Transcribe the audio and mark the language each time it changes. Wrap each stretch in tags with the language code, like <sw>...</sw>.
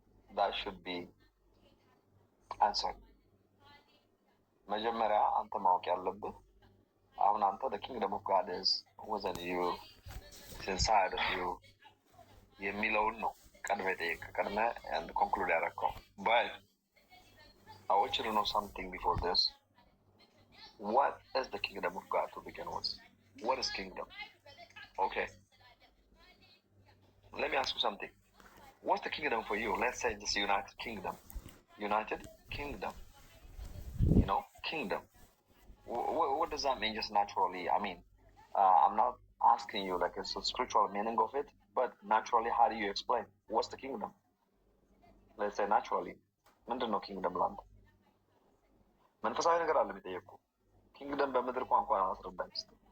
<en>that should be answered።</en> <am>መጀመሪያ አንተ ማወቅ ያለብህ አሁን አንተ</am> <en>the kingdom of God is within you it's inside of you</en> <am>የሚለውን ነው ቀድመህ የጠየቀህ ቀድመህ</am> <en>and conclude</en> <am>ያደረከው።</am> <en>but I want you to know something before this. What is the kingdom of God to begin with? What is kingdom? Okay. Let me ask you something. What's the kingdom for you? Let's say this United Kingdom. United Kingdom. You know, kingdom. What does that mean just naturally? I mean, I'm not asking you like it's a spiritual meaning of it, but naturally, how do you explain? What's the kingdom? Let's say naturally.</en> <am>ምንድን ነው kingdom land? መንፈሳዊ ነገር አለ የሚጠየቁ ኪንግደም በምድር ቋንቋ አስረዳኝ እስኪ።</am>